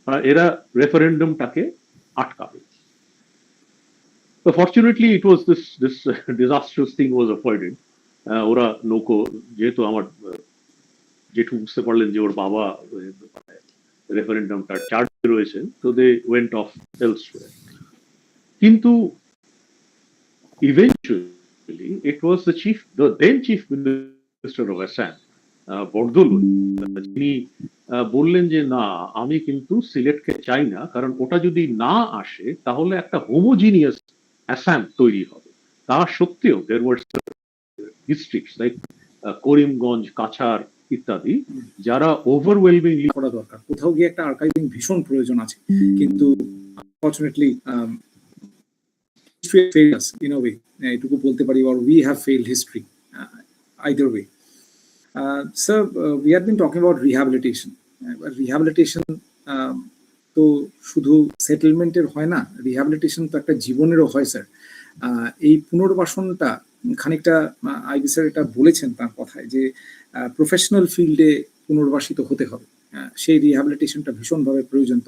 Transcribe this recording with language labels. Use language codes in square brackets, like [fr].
[bn] এরা রেফারেন্ডামটাকে আটকাবে। [en] So fortunately it was this disastrous thing was avoided. [bn] ওরা নৌকো, যেহেতু আমার জেঠু বুঝতে পারলেন যে ওর বাবা রেফারেন্ডামটা চার্জে রয়েছে, তো [en] They went off elsewhere. [bn] কিন্তু [en] eventually it was the then chief minister of Assam, [bn] Bardaloi, তিনি বললেন যে না, আমি কিন্তু সিলেটকে চাই না, কারণ ওটা যদি না আসে তাহলে একটা হোমোজিনিয়াস অ্যাসাম তৈরি হবে। তা সত্ত্বেও [en] there were districts like [bn] Karimganj, Cachar ইত্যাদি, যারা ওভারওয়েলমিংলি করা দরকার। কোথাও গিয়ে একটা আর্কাইভিং ভীষণ প্রয়োজন আছে, কিন্তু unfortunately [en] history failed us in a way, [bn] এটুকু বলতে পারি, [en] or we have failed history, either way. Sir, we have been talking about rehabilitation. [bn] Rehabilitation তো শুধু সেটেলমেন্টের হয় না, রিহ্যাবিলিটেশন তো একটা জীবনেরও হয় স্যার। এই পুনর্বাসনটা খানিকটা আইবি স্যার এটা বলেছেন তার কথায় যে প্রফেশনাল ফিল্ডে পুনর্বাসিত হতে হবে, সেই রিহ্যাবিলিটেশনটা ভীষণভাবে প্রয়োজন।